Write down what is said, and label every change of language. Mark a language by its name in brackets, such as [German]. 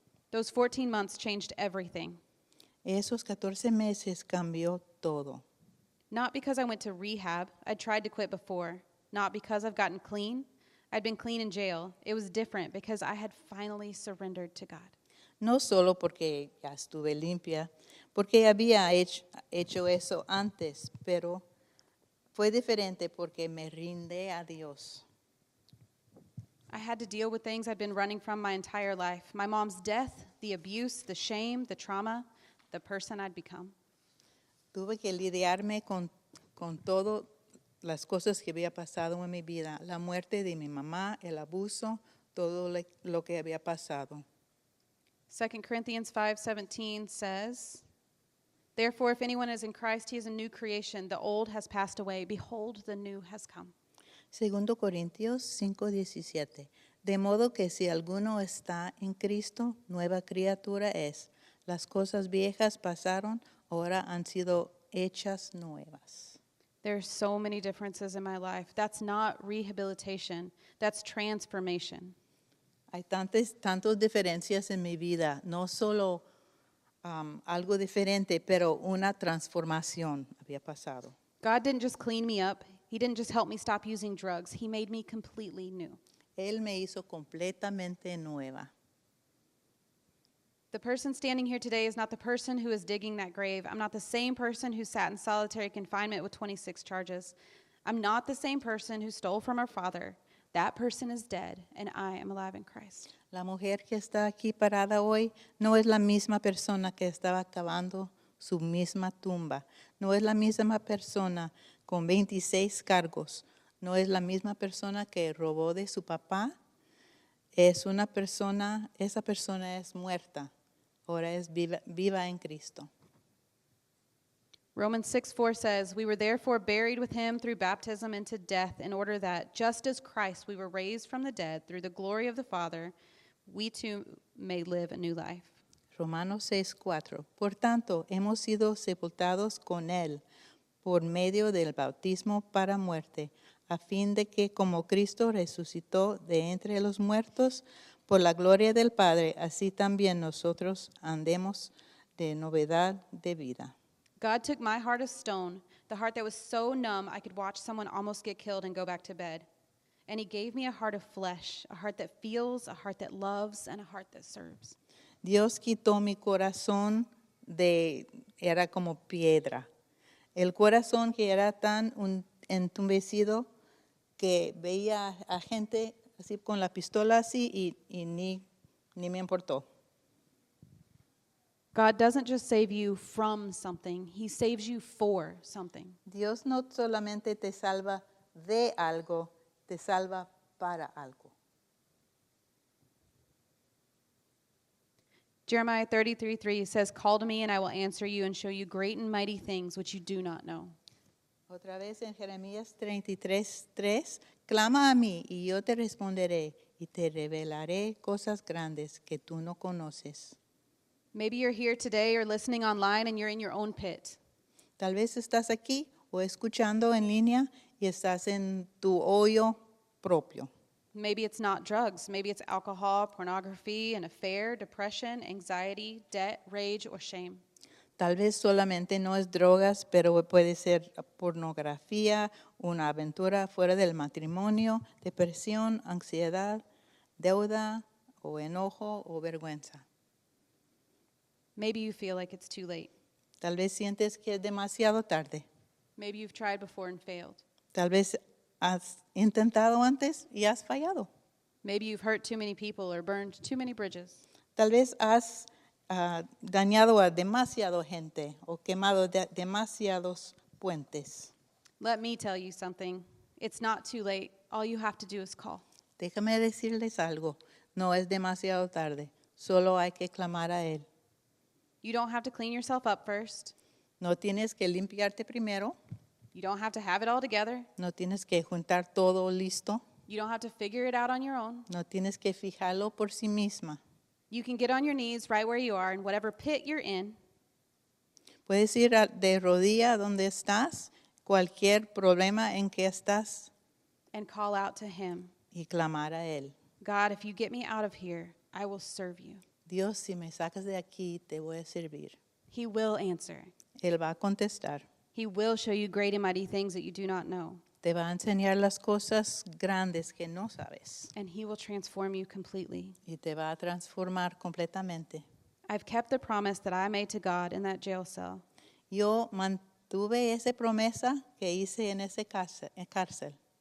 [English] Those 14 months changed everything. [Spanish] Esos 14 meses cambió todo. [English] Not because I went to rehab. I tried to quit before. Not because I've gotten clean. I'd been clean in jail. It was different because I had finally surrendered to God. [Spanish] No solo porque ya estuve limpia, porque había hecho eso antes, pero fue diferente porque me rindé a Dios. [English] I had to deal with things I'd been running from my entire life. My mom's death, the abuse, the shame, the trauma, the person I'd become. [Spanish] Tuve que lidiarme con todas las cosas que había pasado en mi vida. La muerte de mi mamá, el abuso, todo lo que había pasado. [English] 2 Corinthians 5:17 says, "Therefore, if anyone is in Christ, he is a new creation. The old has passed away. Behold, the new has come." [Spanish] 2 Corintios 5:17. De modo que si alguno está en Cristo, nueva criatura es. Las cosas viejas pasaron, ahora han sido hechas nuevas. [English] There's so many differences in my life. That's not rehabilitation. That's transformation. [Spanish] Hay tantas diferencias en mi vida, no solo algo diferente, pero una transformación había pasado. [English] God didn't just clean me up. He didn't just help me stop using drugs. He made me completely new. [Spanish] Él me hizo completamente nueva. [English] The person standing here today is not the person who is digging that grave. I'm not the same person who sat in solitary confinement with 26 charges. I'm not the same person who stole from our father. That person is dead, and I am alive in Christ. [Spanish] La mujer que está aquí parada hoy no es la misma persona que estaba cavando su misma tumba. No es la misma persona con 26 cargos. No es la misma persona que robó de su papá. Es una persona, esa persona es muerta. Ahora es viva en Cristo. [English] Romans 6:4 says, "We were therefore buried with him through baptism into death, in order that, just as Christ we were raised from the dead through the glory of the Father, we too may live a new life." [Spanish] Romanos 6:4. Por tanto, hemos sido sepultados con él por medio del bautismo para muerte, a fin de que como Cristo resucitó de entre los muertos por la gloria del Padre, así también nosotros andemos de novedad de vida. [English] God took my heart of stone, the heart that was so numb I could watch someone almost get killed and go back to bed. And he gave me a heart of flesh, a heart that feels, a heart that loves, and a heart that serves. [Spanish] Dios quitó mi corazón era como piedra. El corazón que era tan entumecido que veía a gente así con la pistola así y ni me importó. [English] God doesn't just save you from something, he saves you for something. [Spanish] Dios no solamente te salva de algo, te salva para algo. [English] Jeremiah 33:3 says, "Call to me and I will answer you and show you great and mighty things which you do not know." [Spanish] Otra vez en Jeremías 33:3, clama a mí y yo te responderé y te revelaré cosas grandes que tú no conoces. [English] Maybe you're here today or listening online and you're in your own pit. [Spanish] Tal vez estás aquí o escuchando en línea y estás en tu hoyo propio. [English] Maybe it's not drugs. Maybe it's alcohol, pornography, an affair, depression, anxiety, debt, rage, or shame. [Spanish] Tal vez solamente no es drogas, pero puede ser pornografía, una aventura fuera del matrimonio, depresión, ansiedad, deuda o enojo o vergüenza. [English] Maybe you feel like it's too late. [Spanish] Tal vez sientes que es demasiado tarde. [English] Maybe you've tried before and failed. [Spanish] Tal vez has intentado antes y has fallado. [English] Maybe you've hurt too many people or burned too many bridges. [Spanish] Tal vez has dañado a demasiada gente o quemado demasiados puentes. [English] Let me tell you something. It's not too late. All you have to do is call. [Spanish] Déjame decirles algo. No es demasiado tarde. Solo hay que clamar a Él. [English] You don't have to clean yourself up first. [Spanish] No tienes que limpiarte primero. [English] You don't have to have it all together. [Spanish] No tienes que juntar todo listo. [English] You don't have to figure it out on your own. [Spanish] No tienes que fijarlo por sí misma. [English] You can get on your knees right where you are in whatever pit you're in. [Spanish] Puedes ir de rodilla donde estás, cualquier problema en que estás, [English] And call out to him. [Spanish] y clamar a Él. [English] God, if you get me out of here, I will serve you. [Spanish] Dios, si me sacas de aquí, te voy a servir. [English] He will answer. [Spanish] Él va a contestar. [English] He will show you great and mighty things that you do not know. [Spanish] Te va a enseñar las cosas grandes que no sabes. [English] And he will transform you completely. [Spanish] Y te va a transformar completamente. [English] I've kept the promise that I made to God in that jail cell. [Spanish] Yo mantuve esa promesa que hice en ese cárcel.